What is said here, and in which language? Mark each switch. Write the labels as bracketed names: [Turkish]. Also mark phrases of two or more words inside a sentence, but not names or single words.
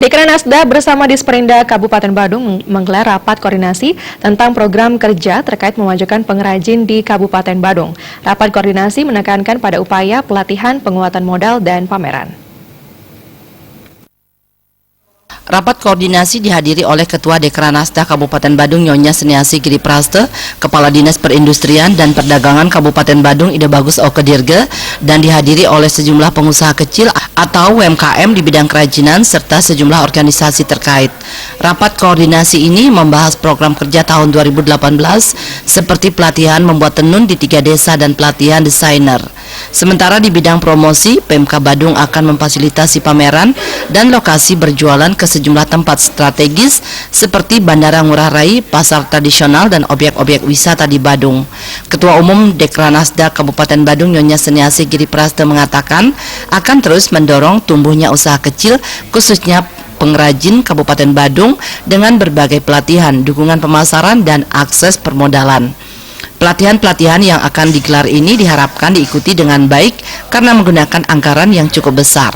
[Indonesian] Dekranasda bersama Disperinda Kabupaten Badung menggelar rapat koordinasi tentang program kerja terkait memajukan pengrajin di Kabupaten Badung. Rapat koordinasi menekankan pada upaya pelatihan, penguatan modal, dan pameran. Rapat koordinasi dihadiri oleh Ketua Dekranasda Kabupaten Badung Nyonya Seniasi Giri Praste, Kepala Dinas Perindustrian dan Perdagangan Kabupaten Badung Ida Bagus Okedirge, dan dihadiri oleh sejumlah pengusaha kecil atau UMKM di bidang kerajinan serta sejumlah organisasi terkait. Rapat koordinasi ini membahas program kerja tahun 2018 seperti pelatihan membuat tenun di 3 desa dan pelatihan desainer. Sementara di bidang promosi, Pemka Badung akan memfasilitasi pameran dan lokasi berjualan ke sejumlah tempat strategis seperti Bandara Ngurah Rai, pasar tradisional, dan objek-objek wisata di Badung. Ketua Umum Dekranasda Kabupaten Badung Nyonya Seniasi Giri Praste mengatakan akan terus mendorong tumbuhnya usaha kecil khususnya pengrajin Kabupaten Badung dengan berbagai pelatihan, dukungan pemasaran, dan akses permodalan. Pelatihan-pelatihan yang akan digelar ini diharapkan diikuti dengan baik karena menggunakan anggaran yang cukup besar.